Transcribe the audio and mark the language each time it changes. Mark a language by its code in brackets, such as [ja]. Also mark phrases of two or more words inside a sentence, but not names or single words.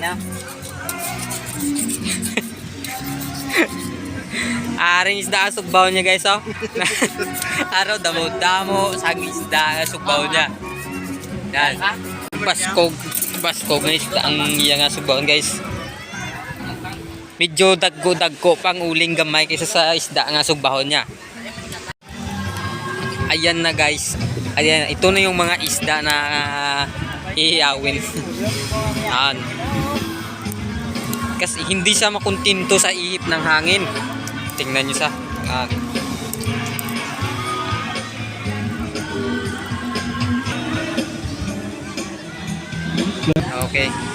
[hil] Aring isda ang sugbahon niya, guys, oh. Araw damo-damo sang isda nga sugbahon niya. Yan. Baskog na isda ang iya nga sugbahon, guys. Medyo dagko pang uling gamay kaysa sa isda nga sugbahon niya. [tl] Ayan na, guys. Ayan, ito na yung mga isda na ihiyawin. Ayan. Kasi hindi siya makuntinto sa ihip ng hangin. Tingnan nyo sa. Okay.